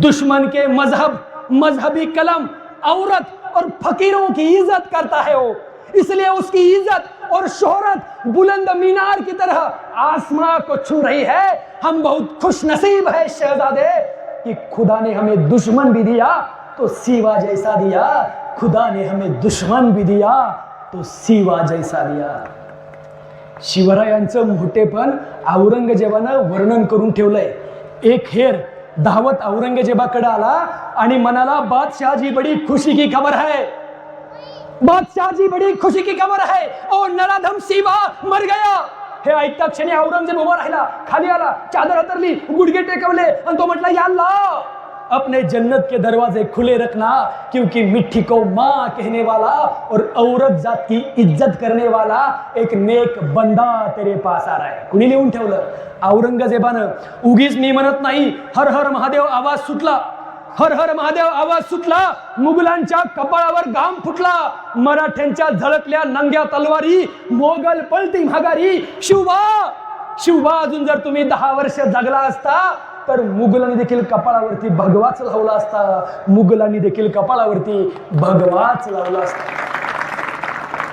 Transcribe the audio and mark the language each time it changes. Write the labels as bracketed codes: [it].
[hi] दुश्मन के मजहब, मजहबी कलम, औरत और फकीरों की इज्जत करता है वो, इसलिए उसकी इज्जत और शोहरत बुलंद मीनार की तरह आसमां को छू रही है। हम बहुत खुश नसीब है शहजादे कि खुदा ने हमें दुश्मन भी दिया तो शिवा जैसा दिया, खुदा ने हमें दुश्मन भी दिया तो शिवा जैसा दिया। [mr] शिवरायांचं मोठेपण औरंगजेबानं वर्णन करून ठेवलंय। एक हेर धावत औरंगजेबाकडे आला आणि म्हणाला, [hi] बादशाह जी बड़ी खुशी की खबर है, बादशाह जी बड़ी खुशी की खबर है, और नराधम शिवा मर गया। [mr] हे ऐकता क्षणी औरंगजेब उभा राहिला, खाली आला, चादर हतरली, गुडघे टेकवले आणि तो म्हटला, [hi] या अल्लाह अपने जन्नत के दरवाजे खुले रखना, क्योंकि मिट्टी को माँ कहने वाला और औरत जात की इज्जत करने वाला एक नेक बंदा तेरे पास आ रहा है। [mr] कुणी लिहून ठेवलं? औरंगजेबानं। उगीच मी म्हणत नाही, हर हर महादेव आवाज सुटला, हर हर महादेव आवाज सुटला, मुघलांच्या कपाळावर घाम फुटला, मराठ्यांच्या झळकल्या नंग्या तलवारी, मोगल पलटी माघारी। शिवबा अजून जर तुम्ही 10 वर्ष जगला असता तर मुघलांनी देखील कपाळावरती भगवाच लावला असता, मुघलांनी देखील कपाळावरती भगवाच लावला असता।